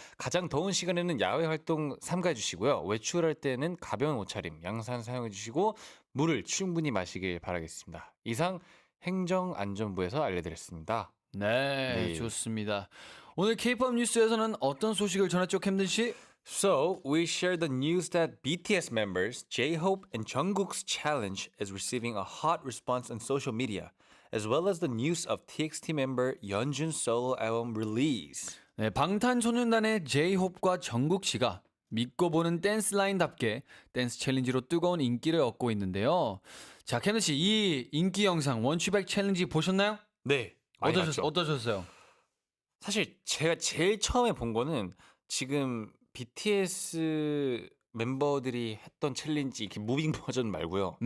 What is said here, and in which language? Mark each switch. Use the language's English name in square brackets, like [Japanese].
[Korean] 가장 더운 시간에는 야외 활동 삼가해 주시고요. 외출할 때는 가벼운 옷차림, 양산 사용해 주시고 물을 충분히 마시길 바라겠습니다. 이상 행정안전부에서 알려드렸습니다. 네, 네. 좋습니다. 오늘 K-pop 뉴스에서는 어떤 소식을 전했죠, 캠든 씨? [English] So, we share the news that BTS members J-Hope and Jungkook's challenge is receiving a hot response on social media, as well as the news of TXT member Yeonjun's solo album release. [Korean] 네, 방탄소년단의 J-Hope과 정국 씨가 믿고 보는 댄스 라인답게 댄스 챌린지로 뜨거운 인기를 얻고 있는데요. 자, 캠든 씨, 이 인기 영상 원추백 챌린지 보셨나요? 네, 많이 봤죠. 어떠셨어요? 사실 제가 제일 처음에 본 거는 지금 BTS 멤버들이 했던 챌린지 이렇게 무빙 버전 말고요.